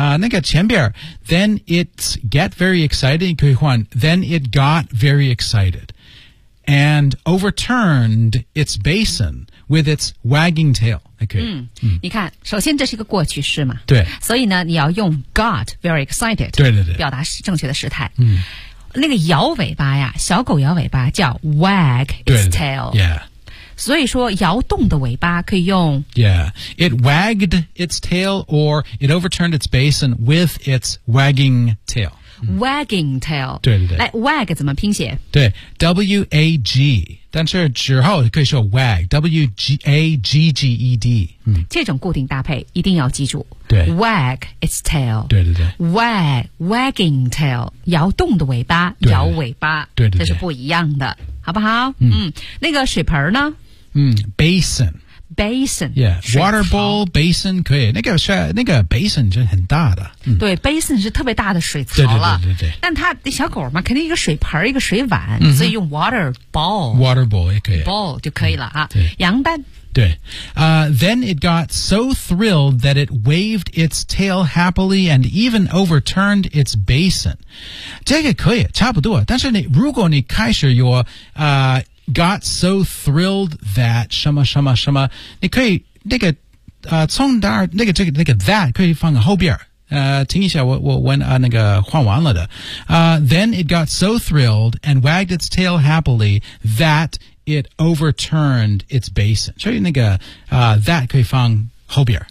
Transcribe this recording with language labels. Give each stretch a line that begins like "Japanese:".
Chinese: 那个前边
English: then it's get very excited,
Chinese: 可以换
English: then it got very excited. And overturned its basin with its wagging tail. Okay.
Chinese: 嗯，你看，首先这是一个过去式嘛。对。所以呢，你要用
English: got very excited.
Chinese: 对对对。表达正确的时态。嗯。那个摇尾巴呀，小狗摇尾巴叫
English: wag its tail. Yeah.
Chinese: 所以说摇动的尾巴可以用
English: Yeah, it wagged its tail or it overturned its basin with its wagging tail. Wagging tail.
Chinese: 对对对。来 ,wag 怎么拼写对 ,W-A-G, 但是之后可以说 wag, W-A-G-G-E-D.、嗯、这种固定搭配一定要记住。对。
English: Wag its tail.
Chinese: 对对对。 Wagging tail, 摇动的尾巴摇尾巴。对对对。这是不一样的。好不好嗯, 嗯。那个水盆呢嗯 ,basin。
English: basin。 Yeah, water bowl, basin,
Chinese: 可以。那个 basin 就很大的。嗯、对 ,basin 是特别大的水槽了。对对 对, 对, 对。但它的小狗嘛肯定一个水盆一个水碗、嗯、所以用 water bowl。 water bowl 也可以。 bowl 就可以了啊。对。羊蛋。对。
English: Then it got so thrilled that it waved its tail happily and even overturned its basin.
Chinese: 这个可以差不多。但是你如果你开始有got so thrilled that 什么什么什么你可以那个从那儿那个这个那个 that 可以放后边听一下我问那个换完了的
English: then it got so thrilled and wagged its tail happily that it overturned its basin
Chinese: 所以那个that 可以放后边、